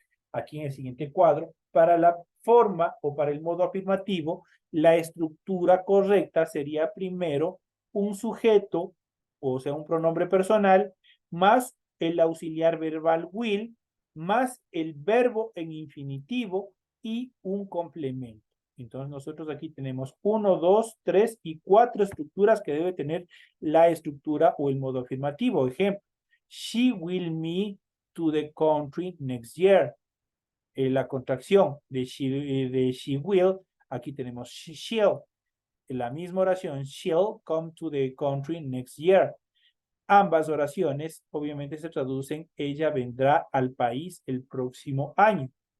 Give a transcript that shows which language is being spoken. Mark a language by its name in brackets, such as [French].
[Spanish] Aquí en el siguiente cuadro, para la forma o para el modo afirmativo, la estructura correcta sería primero un sujeto, o sea, un pronombre personal, más el auxiliar verbal will, más el verbo en infinitivo y un complemento. Entonces nosotros aquí tenemos 1, 2, 3 y 4 estructuras que debe tener la estructura o el modo afirmativo. Ejemplo, [English] she will meet to the country next year. [Spanish] La contracción de [English] she will, [Spanish] aquí tenemos she'll. En la misma oración, [English] she'll come to the country next year. [Spanish] Ambas oraciones obviamente se traducen, ella vendrá al país el próximo año.